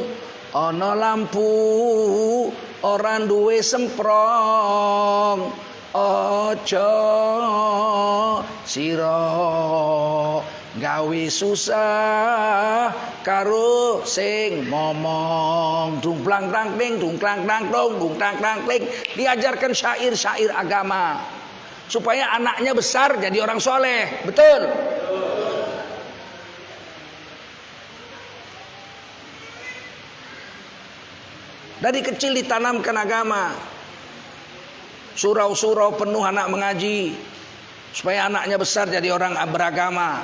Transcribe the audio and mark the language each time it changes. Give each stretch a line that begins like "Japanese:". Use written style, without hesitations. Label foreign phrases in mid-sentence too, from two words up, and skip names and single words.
Javanese: Ono lampu orang duwe semprong. Ojo siro gawe susah karo sing ngomong dungplang tang ting dungklang tang tong dungtang tang ting.
Malay: Diajarkan syair-syair agama. supaya anaknya besar jadi orang soleh. Betul? Dari kecil ditanamkan agama. Surau-surau penuh anak mengaji, supaya anaknya besar jadi orang beragama.